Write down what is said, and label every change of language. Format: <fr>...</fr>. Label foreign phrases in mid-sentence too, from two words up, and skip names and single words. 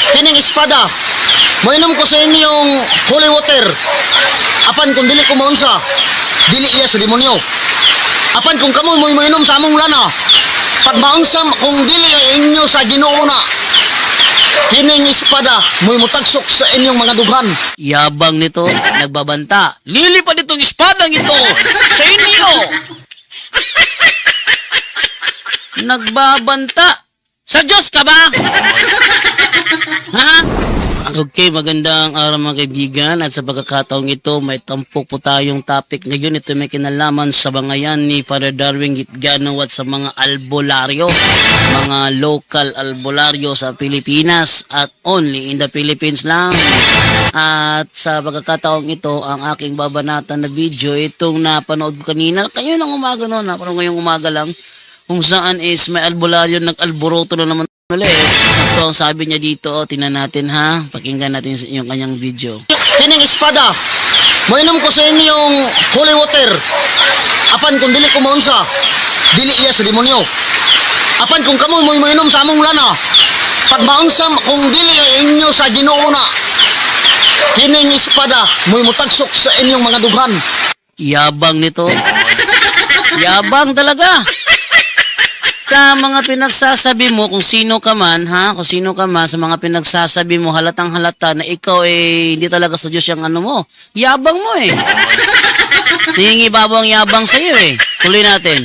<ceb>Kining espada, moinom ko sa inyong</ceb> <en>holy water.</en> <ceb>Apan kung dili ko maunsa, dili iya sa demonyo. Apan kung kamo mo'y mainom sa among lana, pag maunsa kung dili inyo sa Ginoo na, kining espada mo'y mutagsok sa inyong mga dughan.</ceb> <tl>Yabang nito, nagbabanta. Lilipad itong espadang ito sa inyo. Nagbabanta. Sa Diyos ka ba? Ha? Okay, magandang araw mga kaibigan, at sa pagkakataong ito may tampok po tayong topic ngayon. Ito may kinalaman sa bangayan ni Father Darwin Gitgano at sa mga albularyo, mga local albularyo sa Pilipinas at</tl> <en>only in the Philippines</en> <tl>lang. At sa pagkakataong ito, ang aking babanatan na video, itong napanood ko kanina, kayo ng umaga noon, napanood ngayong umaga lang, kung saan is may albularyo, nag-alboroto na naman ulit. Gusto ang sabi niya dito, tingnan natin ha, pakinggan natin yung kanyang video.</tl> <ceb>Kining espada, moinom ko sa inyong</ceb> <en>holy water.</en> <ceb>Apan kung dili ko maunsa, dili iya sa demonyo. Apan kung kamo mo'y mainom sa among lana, pag maunsa kung dili inyo sa Ginoo na, kining espada mo'y mutagsok sa inyong mga dughan.</ceb> <tl>Yabang nito. Yabang talaga. Sa mga pinagsasabi mo, kung sino ka man, ha? Kung sino ka man, sa mga pinagsasabi mo, halatang halata na ikaw hindi talaga sa Diyos yung ano mo. Yabang mo Hihingi babo ang yabang sa iyo Tuloy natin.</tl>